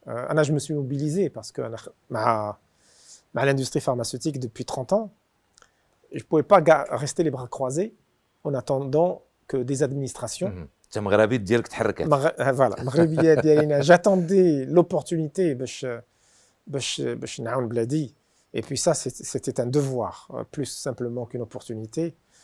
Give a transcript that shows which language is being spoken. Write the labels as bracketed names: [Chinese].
[French] انا je me suis mobilisé parce que [Arabic] انا مع [French] l'industrie pharmaceutique depuis 30 ans. Je pouvais pas rester les bras croisés en attendant que des administrations. [Arabic] مهم. انت مغربي ديالك تحركات. Voilà, مغربيه ديالنا. [French] J'attendais l'opportunité [Arabic] باش نعاون بلادي. [French] Et puis ça, c'était un devoir, plus simplement qu'une opportunité.